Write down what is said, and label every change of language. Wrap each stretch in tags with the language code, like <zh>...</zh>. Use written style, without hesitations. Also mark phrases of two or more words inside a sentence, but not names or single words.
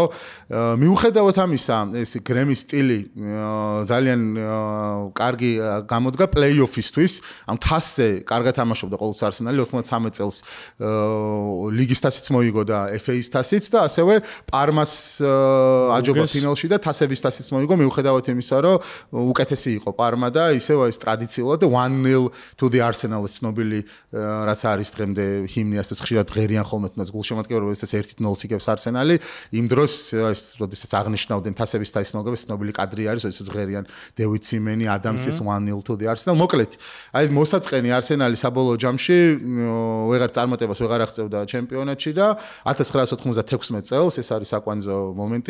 <ka>მიუხედავად ამისა, ეს Graham-ის სტილი ძალიან კარგი გამოდგა პლეი-ოფისთვის. ამ თასზე კარგად თამაშობდა ყოველთვის Arsenal-ი 93 წელს ლიგის თასიც მოიგო და FA-ის თასიც და ასევე პარმას აჯობა ფინალში და თასების თასიც მოიგო, მიუხედავად იმისა, რომ უკეთესი იყო პარმა და ისევ ეს ტრადიციულად 1-0 to the Arsenal-ის ცნობილი რაც არის დღემდე ჰიმნი, ასეც ხშირად ღერიან ხოლმე თუნდაც გულშემატკივარი, როდესაც 1-0 იგებს Arsenal-ი. იმ დროს ეს როდესაც აღნიშნავდნენ თასების თასის მოგებას, ცნობილი კადრი არის, როდესაც ღერიან David Seaman, Adams-ის 1-0 to the Arsenal. მოკლედ, აი ეს მოსაწყენი Arsenal-ი საბოლოო ჯამში ვეღარ წარმატებას ვეღარ აღწევდა ჩემპიონატში და 1996 წელს ეს არის საკვანძო მომენტი</ka>